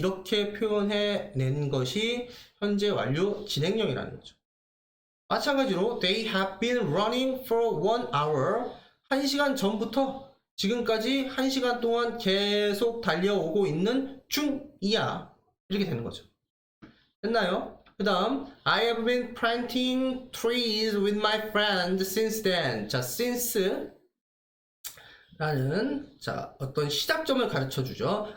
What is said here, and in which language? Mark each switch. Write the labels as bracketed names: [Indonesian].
[Korean] 이렇게 표현해낸 것이 현재 완료 진행형이라는 거죠. 마찬가지로 [English] they have been running for 1 hour. [Korean] 1시간 전부터 지금까지 1시간 동안 계속 달려오고 있는 중이야. 이렇게 되는 거죠. 됐나요? 그 다음 [English] I have been planting trees with my friend since then. 자, since [Korean] 라는 자 어떤 시작점을 가르쳐 주죠.